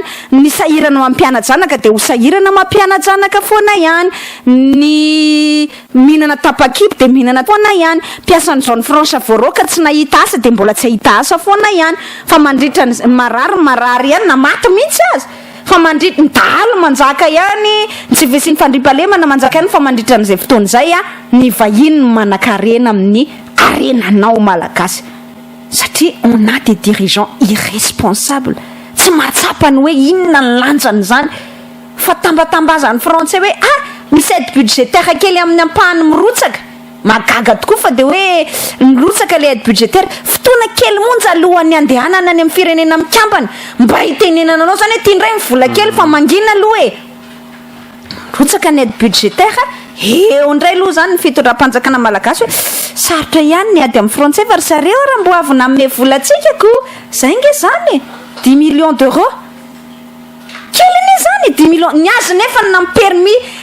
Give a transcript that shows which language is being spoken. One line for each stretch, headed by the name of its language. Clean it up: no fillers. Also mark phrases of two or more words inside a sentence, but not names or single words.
Malagasy: ny sahirana mampiana-janaka de ho sahirana mampiana-janaka foana ihany ny mihinana tapa-kipy de mihinana foana ihany mpiasan'izao ny franche voaroka tsy nahita asa de mbola tsy ahita asa foana ihany fa mandritra marary ihany na maty mihitsy azy fa mandritra ny dahalo manjaka ihany tsy vesiny fandripalemana manjaka ihany fa mandritra n'izay fotoana zay ny vahiny manan-karena amin'ny arenanao malagasy satria
French: on a des dirigeants irresponsables
Malagasy: tsy mahatsapa ny hoe inona ny lanjany zany fa tambatambazany frantsay hoe misy
French: aide budgétaire
Malagasy: kely amin'ny ampahany mirotsaka magaga tokoa fa de hoe mirotsaka
French: le aide budgétaire
Malagasy: fotoana kely monja alohan'ny andehanana any amin'ny firenena mikambana mba hitenenana anao zany hoe tia indray mivola kely fa mangina aloha e rotsaka ny
French: aide budgétaire
Malagasy: eo indray aloha zany ny fitondram-panjakana malagasy hoe sarotra ihany ny ady amin'ny frantsay fa ry zareo raha mbo avy namine volantsika ko zay nge zany
French: 10 millions d'euros
Malagasy: kely ny zany 10 millions ny azy nefa na permis